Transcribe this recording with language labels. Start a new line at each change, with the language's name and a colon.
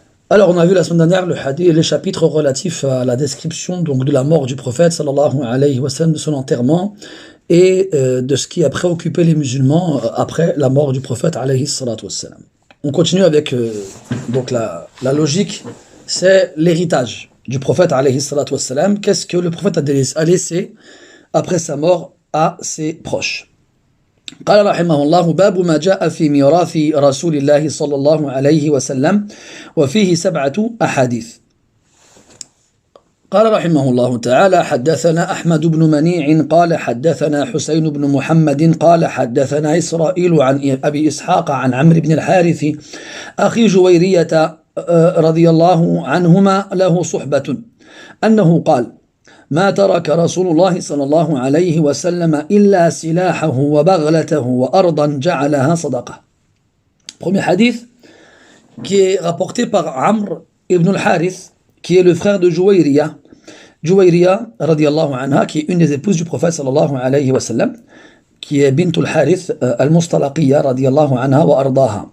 French: Alors, on a vu la semaine dernière les chapitres relatifs à la description donc, de la mort du prophète, sallallahu alayhi wa sallam, de son enterrement, et de ce qui a préoccupé les musulmans après la mort du prophète, alayhi salatu wa sallam. On continue avec donc la logique, c'est l'héritage du prophète, alayhi salatu wa sallam. Qu'est-ce que le prophète a laissé après sa mort à ses proches?
Arabic: قال رحمه الله باب ما جاء في ميراث رسول الله صلى الله عليه وسلم وفيه 7 أحاديث. قال رحمه الله تعالى حدثنا أحمد بن منيع قال حدثنا حسين بن محمد قال حدثنا إسرائيل عن أبي إسحاق عن عمرو بن الحارث أخي جويرية رضي الله عنهما له صحبة أنه قال ما ترك رسول الله صلى الله عليه وسلم إلا سلاحه وبغلته وأرضا جعلها صدقة.
French: Premier hadith qui est rapporté par Amr ibn al-Harith, qui est le frère de Juwayriya. Juwayriya, radiyallahu anha, qui est une des épouses du prophète sallallahu alayhi wa sallam, qui est bint al-Harith al-Mustalaqiyya, radiyallahu anha wa ardaha.